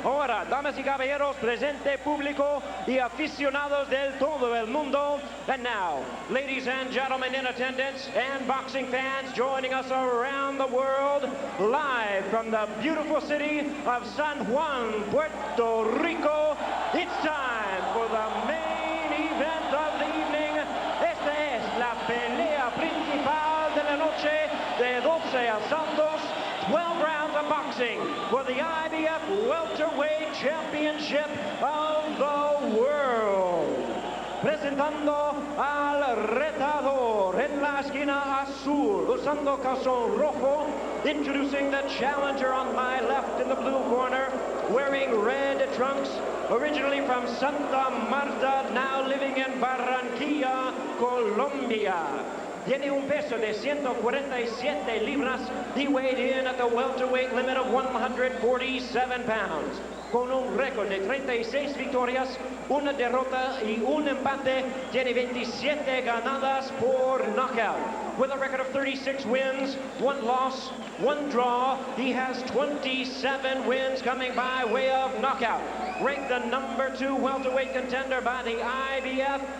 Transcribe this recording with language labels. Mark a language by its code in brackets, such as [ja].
[es] cámara, damas y caballeros, presente público y aficionados del todo el mundo. [en] And now, ladies and gentlemen in attendance and boxing fans joining us around the world, live from the beautiful city of San Juan, Puerto Rico, it's time for the main event of the evening. [es] Esta es la pelea principal de la noche de 12 asaltos, [en] 12 rounds of boxing for the IBF Welterweight Championship of the World. [es] Presentando al retador en la esquina azul, usando calzón rojo. [en] Introducing the challenger on my left in the blue corner, wearing red trunks, originally from Santa Marta, now living in Barranquilla, Colombia. [es] Tiene un peso de 147 libras. [en] He weighed in at the welterweight limit of 147 pounds. [es] Con un récord de 36 victorias, una derrota y un empate, tiene 27 ganadas por knockout. [en] With a record of 36 wins, 1 loss, 1 draw, he has 27 wins coming by way of knockout. Ranked the number 2 welterweight contender by the IBF.